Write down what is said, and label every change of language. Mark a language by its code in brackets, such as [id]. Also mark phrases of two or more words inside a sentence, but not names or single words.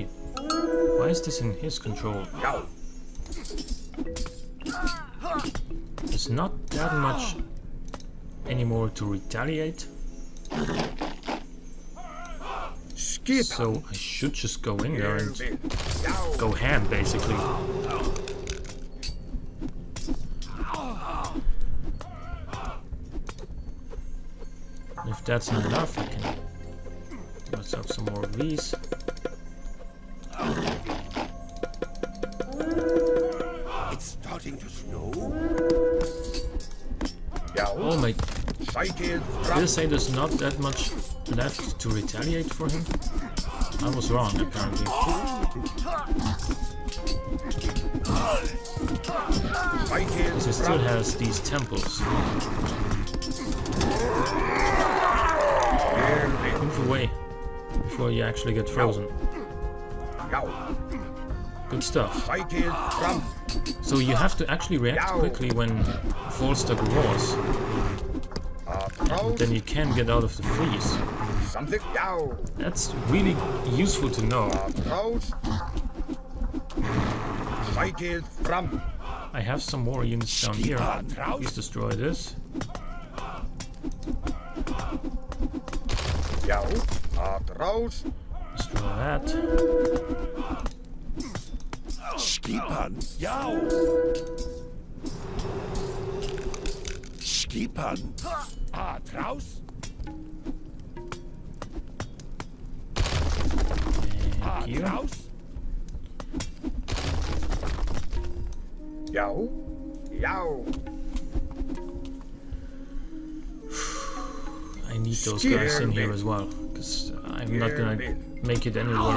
[en] Why is this in his control? [is] Já. [en] There's not that much anymore to retaliate, [is] Skipan. [en] so I should just go in there [is] Ég [en] and [is] vil. Já. [en] go ham, basically. If that's not enough, I can do myself some more of these. It's starting to snow. [is] Já. [en] Oh my, [is] Sækið [en] did I [is] fram. [en] say there's not that much left to retaliate for him? I was wrong, apparently. [is] Sækið [en] Because he still has these temples. [is] Ég vil. [en] Move away before you actually get frozen. [is] Já. [en] Good stuff. [is] Sækið fram. [en] So you have to actually react quickly when Fallstug roars. [is] Rás. [en] Then you can get out of the freeze. [is] Samþykkt. Já. [en] That's really useful to know. [is] Rás. Sækið fram. [en] I have some more units down here. Please destroy this. [is] Já. Rás. [en] Destroy that. [is] Skipan. Já. Skipan. Kraus. [en] And here. [is] Kraus. Já. Já. [en] I need those guys in here as well, because I'm not gonna make it anywhere